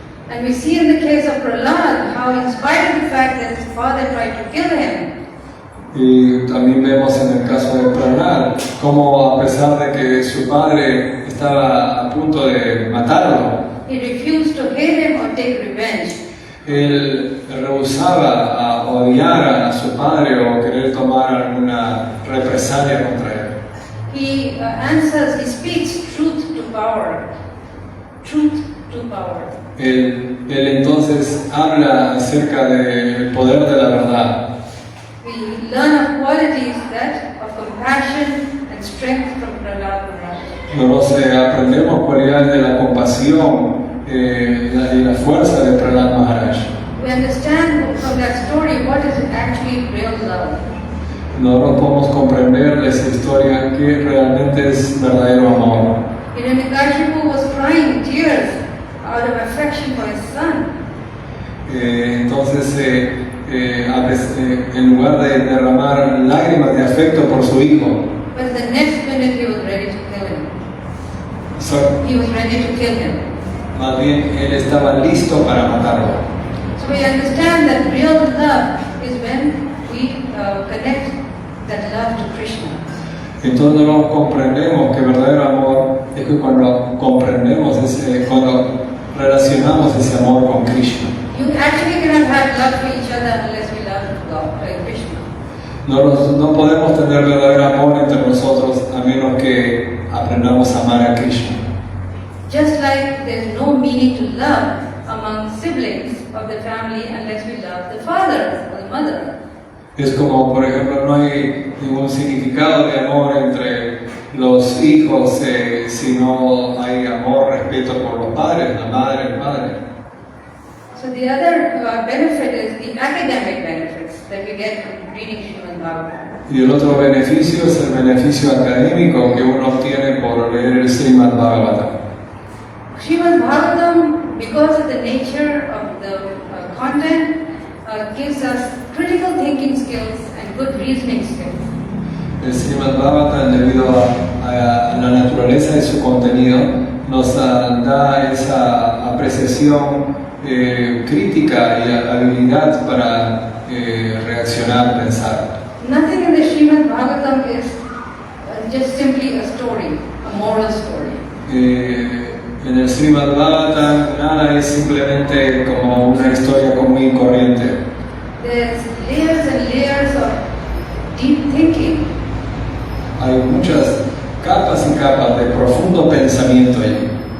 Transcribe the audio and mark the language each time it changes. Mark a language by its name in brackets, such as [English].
[English] And we see in the case of Prahlad how, in spite of the fact that his father tried to kill him, [Spanish] Y también vemos en el caso de Prahlad cómo, a pesar de que su padre estaba a punto de matarlo, [English] he refused to hate him or take revenge. [Spanish] él rehusaba a odiar a su padre o querer tomar alguna represalia contra él. [English] He speaks truth to power. Truth to power. [Spanish] Él entonces habla acerca del poder de la verdad. [English] We learn of qualities of compassion and strength from Prahlad Maharaj. [Spanish] Nosotros aprendemos cualidades de la compasión y la fuerza de Prahlad Maharaj. [English] We understand from that story what is actually real love. [Spanish] Nosotros podemos comprender de esa historia que realmente es verdadero amor. [English] Hiranyakashipu was crying tears out of affection for his son. [Spanish] Entonces, en lugar de derramar lágrimas de afecto por su hijo, [English] But the next minute he was ready to kill him. He was ready to kill him. [Spanish] más bien él estaba listo para matarlo. [English] So we understand that real love is when we connect that love to Krishna. [Spanish] Entonces nosotros comprendemos que verdadero amor es que cuando cuando relacionamos ese amor con Krishna. [English] You actually cannot have love for each other unless we love God, Krishna. [Spanish] No podemos tener verdadero amor entre nosotros a menos que aprendamos a amar a Krishna. [English] Just like there's no meaning to love among siblings of the family unless we love the father or the mother. [Spanish] Es como, por ejemplo, no hay ningún significado de amor entre los hijos si no hay amor, respeto por los padres, la madre, el padre. [English] So the other benefit is the academic benefits that we get from reading Srimad Bhagavatam. [Spanish] Y el otro beneficio es el beneficio académico que uno obtiene por leer el Srimad Bhagavatam. [English] Srimad Bhagavatam, because of the nature of the content, gives us critical thinking skills and good reasoning skills. [Spanish] El Srimad Bhagavatam, debido a la naturaleza de su contenido, nos da esa apreciación crítica y habilidad para reaccionar, pensar. [English] Nothing in the Srimad Bhagavatam is just simply a story, a moral story. [Spanish] En el Srimad Bhagavatam nada es simplemente como una historia común y corriente. [English] There's layers and layers of deep thinking. [Spanish] Hay muchas capas y capas de profundo pensamiento allí.